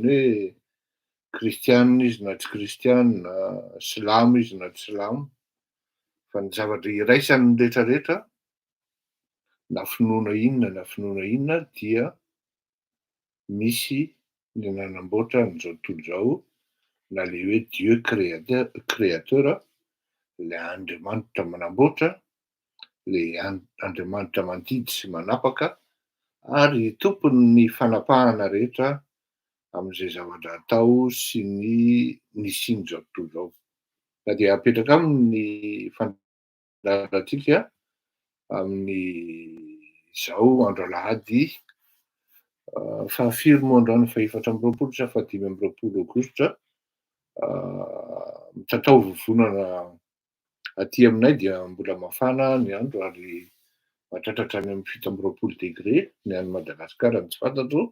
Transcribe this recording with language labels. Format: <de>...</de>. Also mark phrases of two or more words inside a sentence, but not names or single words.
<mg>hoe kristianina izy na tsy kristianina, silamo izy na tsy silamo, fa ny zavatra iraisan'ny rehetrarehetra na finoana inona dia misy ny nanamboatra an'izao tontolo izao na le hoe</mg> <fr>Dieu créateur,</fr> <mg>le Andriamanitra manamboatra, le Andriamanitra mandidy sy manapaka ary tompon'ny fanapahana rehetra amin'izay zavatra atao sy ny sin'izao tontolo izao. Ka dia apetraka aminy fandaharantsika amin'izao andro alahady fahafiry moa androany fa 4 sa 5 aogositra mitatao vovonana aty aminay dia mbola mafana ny andro ary mahatratratra any amin'ny 7 degré ny any Madagasikara ny tsy fantatro.</mg>